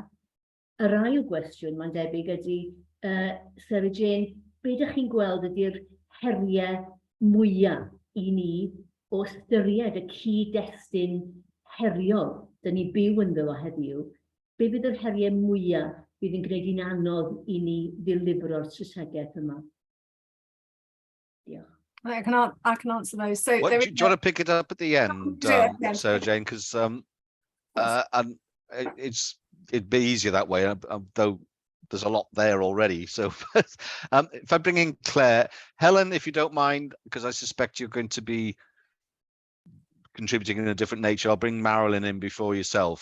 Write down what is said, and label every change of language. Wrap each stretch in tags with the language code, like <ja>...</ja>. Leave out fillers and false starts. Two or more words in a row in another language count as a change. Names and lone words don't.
<cy>Yr ail gwestiwn mae'n debyg ydy, Sarah Jane, be ydych chi'n gweld ydy'r heriau mwyaf I ni o ystyried y cyd-destun heriol dyn ni byw ynddo heddiw? Be fydd yr heriau mwyaf bydd yn gwneud i'n anodd I ni ddilifro'r strategaeth yma? Diolch.</cy> <en>I can answer those. So do you want to pick it up at the end, Sarah Jane? Because and it'd be easier that way, though there's a lot there already. So if I bring in Claire, Helen, if you don't mind, because I suspect you're going to be contributing in a different nature, I'll bring Marilyn in before yourself.</en>